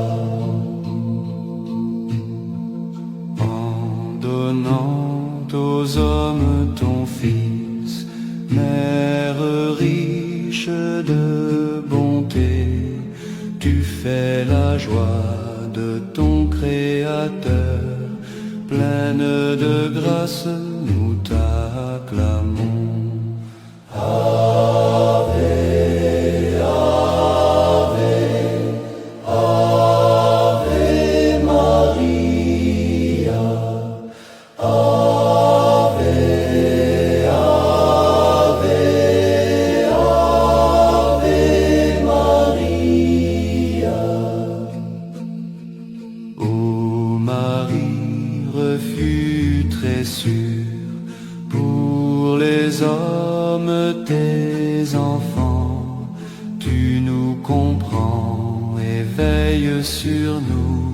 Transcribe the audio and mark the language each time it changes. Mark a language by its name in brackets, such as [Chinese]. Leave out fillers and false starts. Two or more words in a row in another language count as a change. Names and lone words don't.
[French] En donnant aux hommes ton Fils, Mère riche de bonté, tu fais la joie de ton Créateur. Pleine de grâce, nous t'acclamons. [Latin] Ave, Ave, Ave Maria. Ave, Ave, Ave Maria. [French] Ô Marie, refus très sûr pour les hommes tes enfants, tu nous comprends et veilles sur nous.